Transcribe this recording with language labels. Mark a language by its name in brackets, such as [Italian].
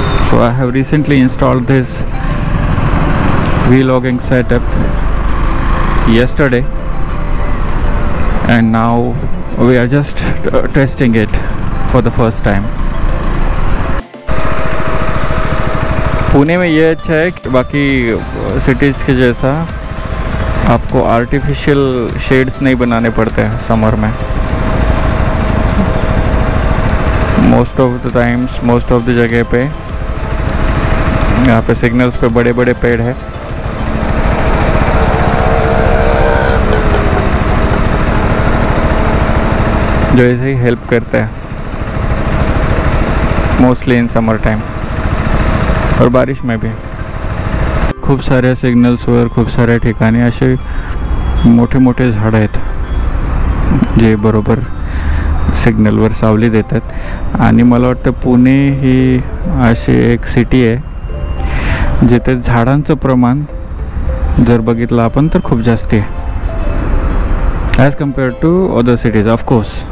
[English] So I have recently installed this vlogging setup yesterday, and now we are just testing it for the first time. [Hindi] Pune में ये अच्छा है कि बाकी cities के जैसा आपको आर्टिफिशियल शेड्स नहीं बनाने पड़ते हैं समर में. [English] most of the times, [Hindi] most of the जगह पे यहाँ पे सिग्नल्स पे बड़े बड़े पेड़ है. जो ऐसे ही हेल्प करते हैं [English] mostly in summer time [Hindi] और बारिश में भी. [Marathi] खूप साऱ्या सिग्नल्सवर खूप साऱ्या ठिकाणी असे मोठे मोठे झाडं आहेत जे बरोबर सिग्नलवर सावली देतात. आणि मला वाटतं पुणे ही अशी एक सिटी आहे जिथे झाडांचं प्रमाण जर बघितलं आपण तर खूप जास्त आहे [English] as compared to other cities [Marathi] of course.